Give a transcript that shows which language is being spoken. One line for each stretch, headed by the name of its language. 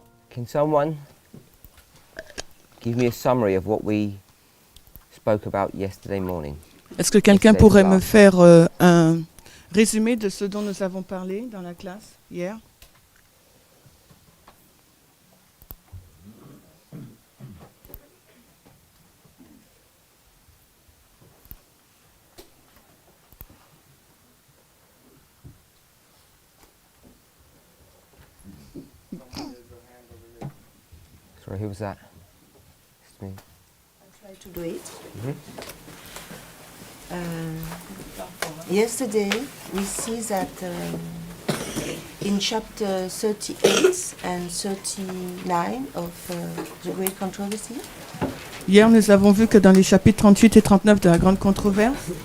English: Can someone give me a summary of what we spoke about yesterday morning?
French: Est-ce que quelqu'un pourrait me faire un résumé de ce dont nous avons parlé dans la classe hier?
English: Sorry, who was that? It's me. I'll try to do it. Yesterday, we see that in chapter 38 and 39 of the Great Controversy,
French: Hier, nous avons vu que dans les chapitres 38 et 39 de la Grande Controverse,